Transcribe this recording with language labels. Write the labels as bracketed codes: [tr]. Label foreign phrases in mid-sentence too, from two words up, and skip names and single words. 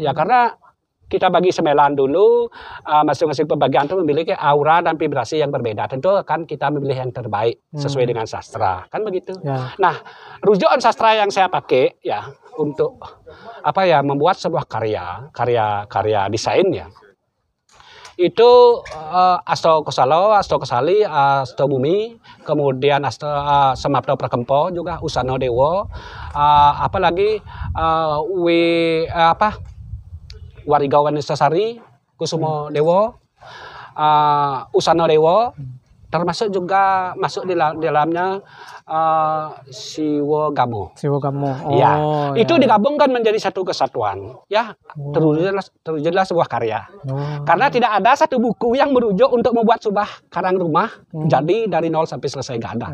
[id] Ya, karena kita bagi semelan dulu, masing-masing pembagian itu memiliki aura dan vibrasi yang berbeda. Tentu akan kita memilih yang terbaik sesuai dengan sastra, kan begitu. Nah, rujukan sastra yang saya pakai ya untuk membuat sebuah karya desain ya. Itu Asto Kosalo, Asto Kosali, Asto Bumi, kemudian Asto Samapto Prakempo juga, Usano Dewo, apalagi Warigawan Nistasari, Kusumo Dewo, Usano Dewo, termasuk juga masuk di dalamnya Siwo Gamo. Itu digabungkan menjadi satu kesatuan. Ya, terwujudlah sebuah karya. Karena tidak ada satu buku yang merujuk untuk membuat sebuah karang rumah jadi dari nol sampai selesai, gak ada.